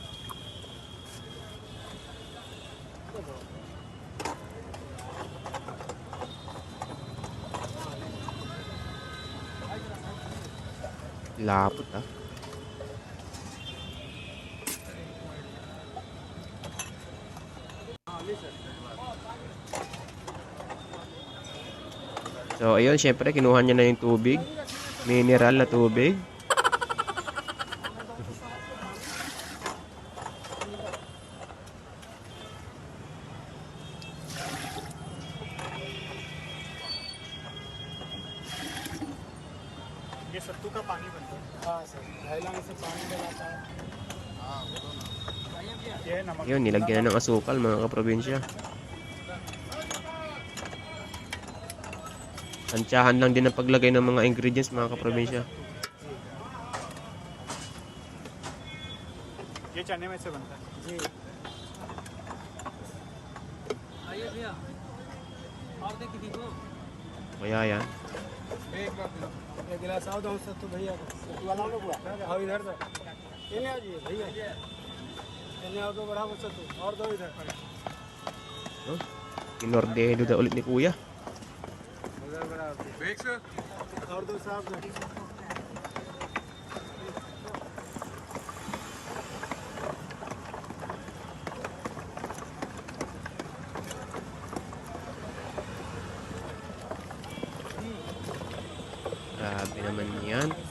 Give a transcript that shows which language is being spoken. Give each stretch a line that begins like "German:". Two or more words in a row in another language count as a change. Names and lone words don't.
Filipino: Lapot, ah. So, ayun, siyempre, kinuha niya na yung tubig. Mineral na tubig.
Hindi: ये सत्तू का पानी बनता है हाँ सर थैला में से पानी डलाता है ये नमक
Filipino: Yun, nilagyan na ng asukal, mga kaprobinsya. Tansyahan lang din ang paglagay ng mga ingredients, mga kaprobinsya.
Hindi: ये चने में से बनता है जी आइए भैया और देखिए दीपो
Filipino: Kaya yan.
Hindi: एक गिलास आओ दो सत्तू भैया सत्तू वाला लोग आओ इधर से इन्हें आ जाइए भैया इन्हें आओ तो बढ़ाओ सत्तू और दो इधर
Filipino: No? Kinordeno na ulit ni Kuya.
Hindi: उधर बढ़ाओ और दो साहब
Filipino: Grabe naman yan.